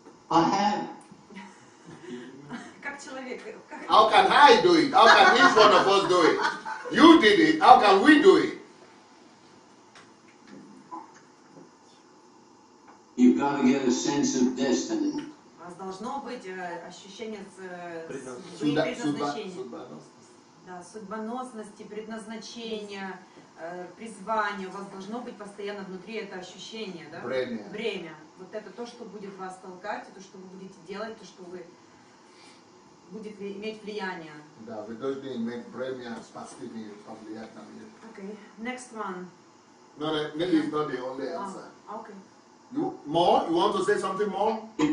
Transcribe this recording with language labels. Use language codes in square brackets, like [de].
[en] I have. [ru] Как человек. [en] How can I do it? How can each one of us do it? You did it. How can we do it? You've got to get a sense of destiny. [ru] У вас должно быть ощущение Судьба- предназначения. судьбоносность. Да, судьбоносности, предназначения, призвания. У вас должно быть постоянно внутри это ощущение, да? Бремя. Вот это то, что будет вас толкать, то, что вы будете делать, то, что вы будет иметь влияние. Да, вы должны иметь бремя, способны повлиять на мир. [en] Okay, next one. No, maybe it's not the only answer. Okay. You more? You want to say something more?